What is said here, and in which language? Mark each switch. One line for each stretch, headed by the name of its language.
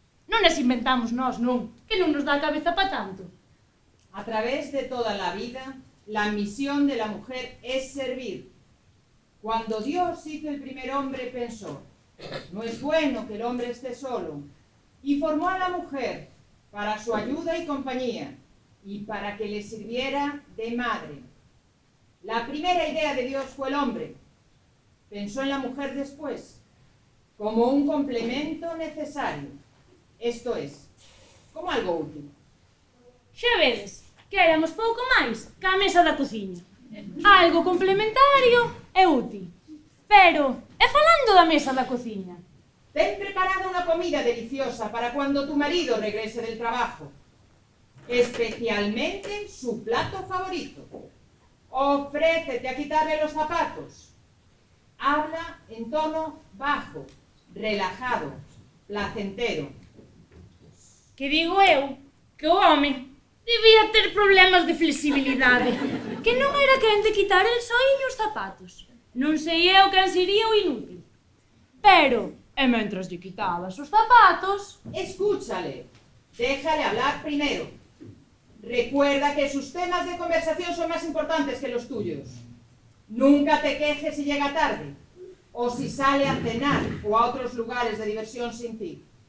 Galician: Non as inventamos nós, non, que non nos dá a cabeza pa tanto.
Spanish: A través de toda la vida, la misión de la mujer es servir. Cuando Dios hizo el primer hombre, pensó, no es bueno que el hombre esté solo, y formó a la mujer para su ayuda y compañía, y para que le sirviera de madre. La primera idea de Dios fue el hombre. Pensó en la mujer después, como un complemento necesario. Esto es, como algo útil.
Galician: Xa vedes, que éramos pouco máis que a mesa da cociña. Algo complementario e útil. Pero, e falando da mesa da cociña?
Spanish: Ten preparada una comida deliciosa para cuando tu marido regrese del trabajo. Especialmente su plato favorito. Ofrécete a quitarle los zapatos. Habla en tono bajo, relajado, placentero.
Galician: Que digo eu que o home debía ter problemas de flexibilidade, que non era quen de quitar el soiño os zapatos. Non sei eu quen sería o inútil. Pero, e mentras lle quitabas os zapatos...
Spanish: Escúchale, déjale hablar primero. Recuerda que sus temas de conversación son más importantes que los tuyos. Nunca te quejes si llega tarde, o si sale a cenar o a otros lugares de diversión sin ti.